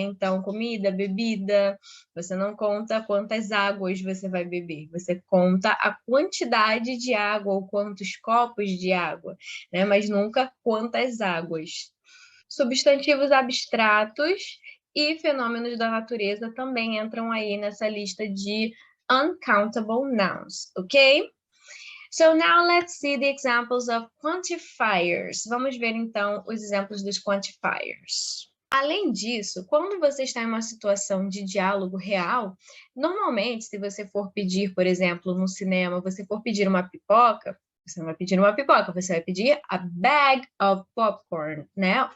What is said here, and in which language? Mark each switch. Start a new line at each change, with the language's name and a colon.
Portuguese: Então, comida, bebida, você não conta quantas águas você vai beber, você conta a quantidade de água ou quantos copos de água, né? Mas nunca quantas águas. Substantivos abstratos e fenômenos da natureza também entram aí nessa lista de uncountable nouns, ok?
English: So now let's see the examples of quantifiers.
Portuguese: Vamos ver então os exemplos dos quantifiers. Além disso, quando você está em uma situação de diálogo real, normalmente, se você for pedir, por exemplo, no cinema, você for pedir uma pipoca, você não vai pedir uma pipoca, você vai pedir
English: a bag of popcorn,
Portuguese: né?